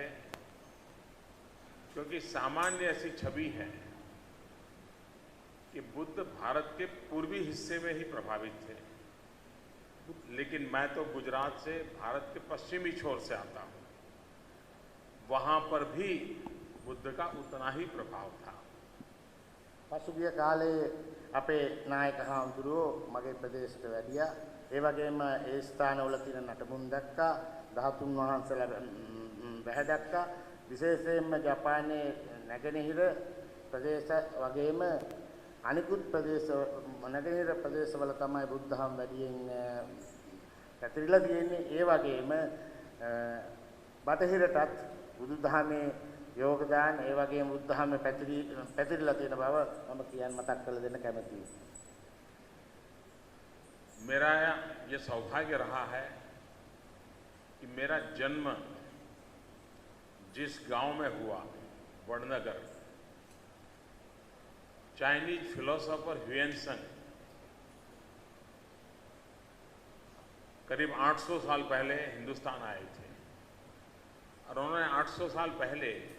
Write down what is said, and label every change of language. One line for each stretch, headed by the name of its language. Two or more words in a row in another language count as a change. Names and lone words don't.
Hindi: क्योंकि सामान्य ऐसी छवि है कि बुद्ध भारत के पूर्वी हिस्से में ही प्रभावित थे, लेकिन मैं तो गुजरात से भारत के पश्चिमी छोर से आता हूँ, वहाँ पर भी बुद्ध का उतना ही प्रभाव था।
Sinhala: පසුගිය කාලේ අපේ නායක හාමුදුරුවෝ මගේ ප්‍රදේශයට වැඩියා. ඒ වගේම ඒ ස්ථානවල තියෙන නටබුන් දැක්කා, 13 වහන්සේලා බැහැ දැක්කා. විශේෂයෙන්ම ජපානයේ නැගෙනහිර ප්‍රදේශ වගේම අනිකුත් ප්‍රදේශ නැගෙනහිර ප්‍රදේශවල තමයි බුද්ධ ධර්ම වැඩියෙන් පැතිරිලා තියෙන්නේ. ඒ වගේම බටහිරටත් බුදු දහමේ योगदान ඒ වගේම බුද්ධ ධර්ම පැතිරිලා තියෙන බව මම කියන්න මතක් කරලා දෙන්න කැමතියි.
Hindi: मेरा ये सौभाग्य रहा है कि मेरा जन्म जिस गांव में हुआ, वडनगर, चाइनीज फिलोसोफर ह्यूएन करीब 800 साल पहले हिंदुस्तान आए थे और उन्होंने 800 साल पहले